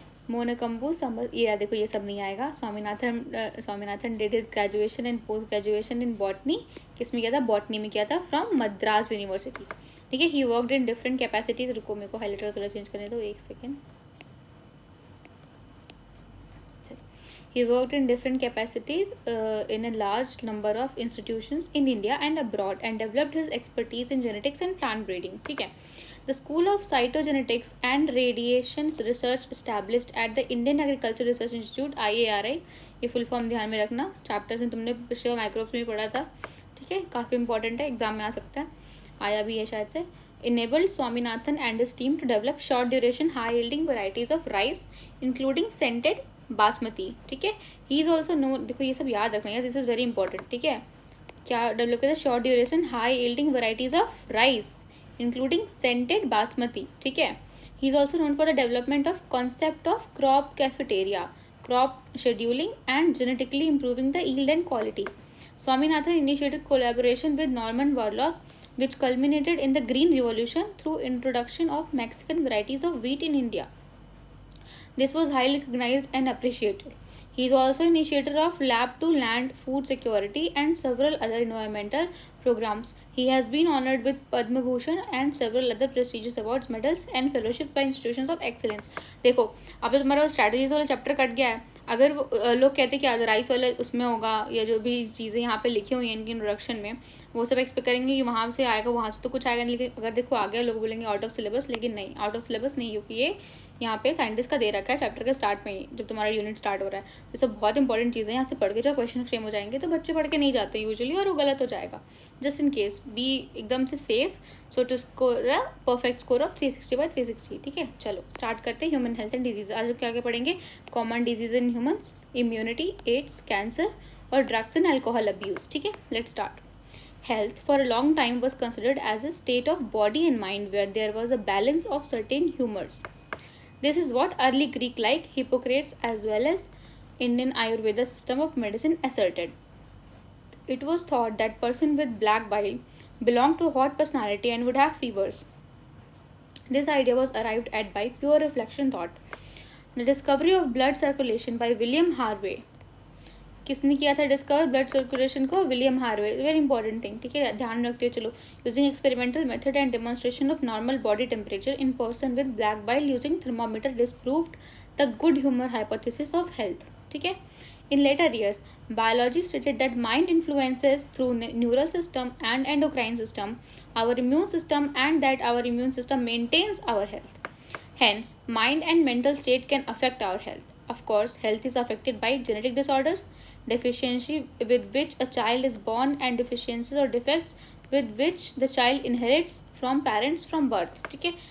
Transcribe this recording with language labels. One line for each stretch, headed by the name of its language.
Hindi: मोनकम्बू summer, ये देखो ये सब नहीं आएगा। Swaminathan
English: Did his graduation and post graduation in botany.
Hindi: किस में किया था? बॉटनी में किया था,
English: from Madras university,
Hindi: ठीक है।
English: He worked in different capacities.
Hindi: रुको, मेरे को हाईलाइटर का कलर चेंज करने दो, एक second.
English: He worked in different capacities in a large number of institutions in India and abroad and developed his expertise in genetics and plant breeding.
Hindi: ठीक है.
English: The School of Cytogenetics and Radiation Research established at the Indian Agriculture Research Institute IARI.
Hindi: ये full form ध्यान में रखना, chapters में तुमने पिछले microbes में पढ़ा था, ठीक है, काफ़ी इंपॉर्टेंट है, एग्जाम में आ सकता है, आया भी है शायद से.
English: Enabled Swaminathan and his team to develop short duration high yielding varieties of rice including scented basmati,
Hindi: ठीक है.
English: he is also known,
Hindi: देखो ये सब याद रखना है,
English: this is very important,
Hindi: ठीक है. क्या डेवलप किया था?
English: short duration high yielding varieties of rice including scented basmati,
Hindi: ठीक है.
English: He is also known for the development of concept of crop cafeteria, crop scheduling and genetically improving the yield and quality. Swaminathan initiated collaboration with Norman Borlaug, which culminated in the Green Revolution through introduction of Mexican varieties of wheat in India. This was highly recognized and appreciated. He is also initiator of Lab to Land Food Security and several other environmental programs. He has been honored with Padma Bhushan and several other prestigious awards, medals and fellowship by institutions of excellence.
Hindi: देखो, अब तो तुम्हारा strategies वाला chapter cut गया है. अगर लोग कहते हैं कि राइस वाला उसमें होगा, या जो भी चीज़ें यहाँ पे लिखी हुई हैं इनकी इंट्रोडक्शन में, वो सब एक्सपेक्ट करेंगे कि वहाँ से आएगा, वहाँ से तो कुछ आएगा नहीं. लेकिन अगर देखो आ गया, लोग बोलेंगे आउट ऑफ सिलेबस, लेकिन नहीं, आउट ऑफ सिलेबस नहीं, क्योंकि ये यहाँ पे साइंटिस्ट का दे रखा है चैप्टर के स्टार्ट में ही, जब तुम्हारा यूनिट स्टार्ट हो रहा है. ये सब बहुत इंपॉर्टेंट चीज़ें, यहाँ से पढ़ के जो क्वेश्चन फ्रेम हो जाएंगे, तो बच्चे पढ़ के नहीं जाते यूजुअली, और वो गलत हो जाएगा.
English: just in case be एकदम से safe, so to score a perfect score of 360/360,
Hindi: ठीक है. चलो स्टार्ट करते हैं
English: Human health and disease.
Hindi: आज हम क्या क्या पढ़ेंगे?
English: common disease in humans, immunity, AIDS, cancer और drugs and alcohol abuse,
Hindi: ठीक है.
English: Let's start. Health for a long time was considered as a state of body and mind where there was a balance of certain humors. This is what early Greek like Hippocrates as well as Indian Ayurveda system of medicine asserted. It was thought that person with black bile belonged to a hot personality and would have fevers. This idea was arrived at by pure reflection thought. The discovery of blood circulation by William Harvey.
Hindi: किसने किया था discover blood circulation को?
English: William Harvey. Very important thing,
Hindi: ठीक है, ध्यान रखते हो. चलो,
English: using experimental method and demonstration of normal body temperature in person with black bile using thermometer disproved the good humour hypothesis of health,
Hindi: ठीक है.
English: In later years, biology stated that mind influences through neural system and endocrine system, our immune system, and that our immune system maintains our health. Hence, mind and mental state can affect our health. Of course, health is affected by genetic disorders, deficiency with which a child is born, and deficiencies or defects with which the child inherits from parents from birth,
Hindi: ठीक है.